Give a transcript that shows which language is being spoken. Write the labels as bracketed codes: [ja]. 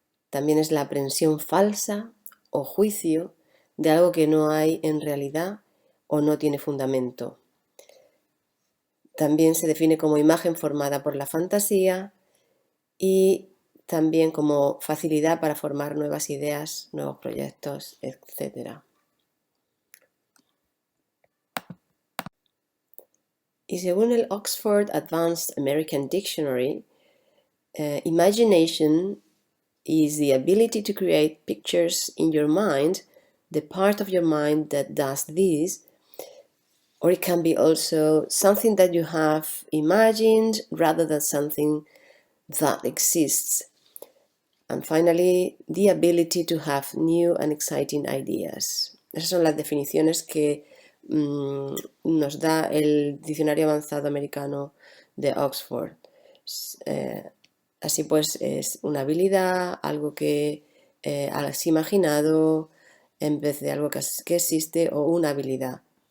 [es] También es la aprensión falsa o juicio de algo que no hay en realidad o no tiene fundamento. También se define como imagen formada por la fantasía y también como facilidad para formar nuevas ideas, nuevos proyectos, etc. Y según el [en] Oxford Advanced American Dictionary, imagination is the ability to create pictures in your mind, the part of your mind that does this, or it can be also something that you have imagined rather than something that exists. And finally, the ability to have new and exciting ideas. [es] Esas son las definiciones que nos da el Diccionario Avanzado Americano de Oxford. Así pues, es una habilidad, algo que has imaginado en vez de algo que existe, o una habilidad.